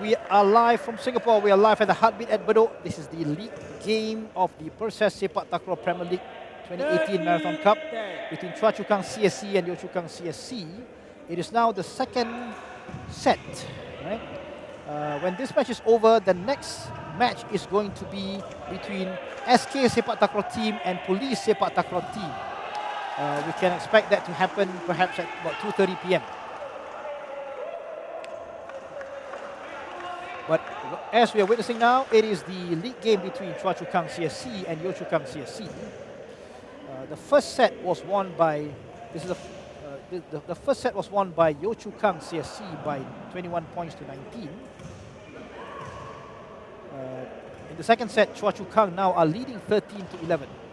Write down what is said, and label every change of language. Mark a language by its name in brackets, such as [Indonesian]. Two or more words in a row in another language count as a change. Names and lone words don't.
[English] We are live from Singapore. We are live at the Heartbeat at Bedok. This is the league game of the Perses Sepaktakraw Premier League 2018 Marathon Cup between Choa Chu Kang CSC and Yeo Chu Kang CSC. It is now the second set. Right? When this match is over, the next match is going to be between SK Sepaktakraw team and Police Sepaktakraw team. We can expect that to happen perhaps at about 2:30 p.m. But as we are witnessing now, it is the league game between Choa Chu Kang CSC and Yeo Chu Kang CSC. The first set was won by the first set was won by Yeo Chu Kang CSC by 21 points to 19. In the second set, Choa Chu Kang now are leading 13-11.